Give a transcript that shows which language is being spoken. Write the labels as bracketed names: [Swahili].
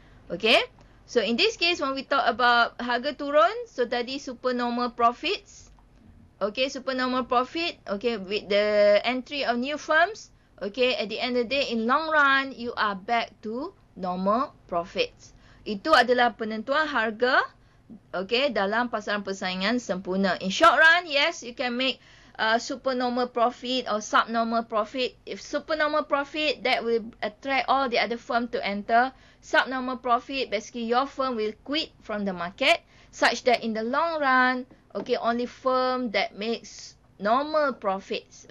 [English] Okay, so in this case, when we talk about [Malay] harga turun, [English] so tadi supernormal profits. Okay, supernormal profit, okay, with the entry of new firms. Okay, at the end of the day, in long run, you are back to normal profits. [Malay] Itu adalah penentuan harga, okay, dalam pasaran persaingan sempurna. [English] In short run, yes, you can make supernormal profit or subnormal profit. If supernormal profit, that will attract all the other firm to enter. Subnormal profit, basically your firm will quit from the market, such that in the long run, okay, only firm that makes normal profits.